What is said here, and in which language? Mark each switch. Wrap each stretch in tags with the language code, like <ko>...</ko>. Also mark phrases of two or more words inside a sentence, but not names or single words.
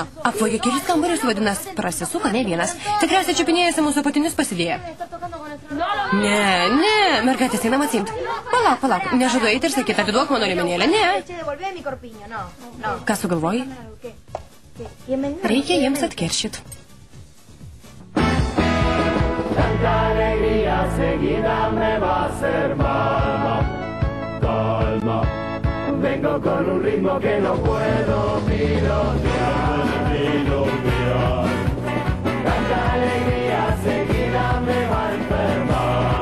<lt>Apvogė kelis kambarius, vadinas, prasisuka ne vienas. Tikriausiai čiupinėjasi mūsų apatinius pasidėję. Ne, mergaitės einam atsiimti. Palauk, nežadu eiti ir sakyti, atiduok mano liemenėlę, ne. Ką sugalvoji? Reikia jiems atkeršyt.</lt> <es>Tanta alegría seguida me va a hacer calma. Vengo con un ritmo que no puedo pilotear. Tanta alegría seguida me va a enfermar.</es>